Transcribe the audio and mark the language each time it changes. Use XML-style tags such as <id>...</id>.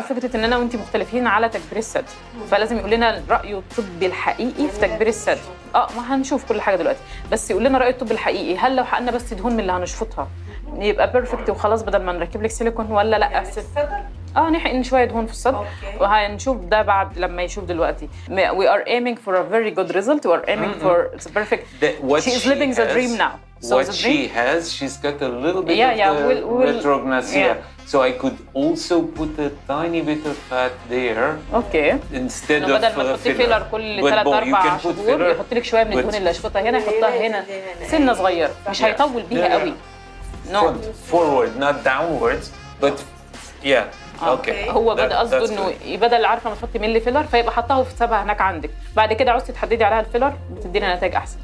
<ar>فكرة إن أنا وأنتي مختلفين على تكبير الثدي، فلازم يقول لنا رأيه الطبي الحقيقي في تكبير الثدي. ما هنشوف كل حاجة دلوقتي، بس يقول لنا رأيه الطبي الحقيقي. هل لو حقنا بس دهون من اللي هنشفطها يبقى بيرفكت وخلاص بدل ما نركب لك سيليكون، ولا لا؟ الصدر؟ نحقن شوية دهون في الصدر، وهنشوف ده بعد لما يشوف دلوقتي.</ar> <en>We are aiming for a very good result. We are aiming for the perfect. She is living the dream now. So what she has, she's got a little bit of the retrognathia. Yeah. So I could also put a tiny bit of fat there. Okay. Instead of</en> <ar>بدل ما تحطي فيلر كل 3-4 شهور يحط لك شويه من الدهون اللي اشفطها هنا، يحطها هنا سنه صغيره، مش هيطول بيها قوي.</ar> <en>Forward, not downwards, but yeah. Okay.</en> <ar>هو بدأ قصده انه بدل عارفه ما تحطي ملي فيلر فيبقى حطها في حسابها هناك عندك. بعد كده عاوزتي تحددي عليها الفيلر بتدينا نتائج احسن.</ar>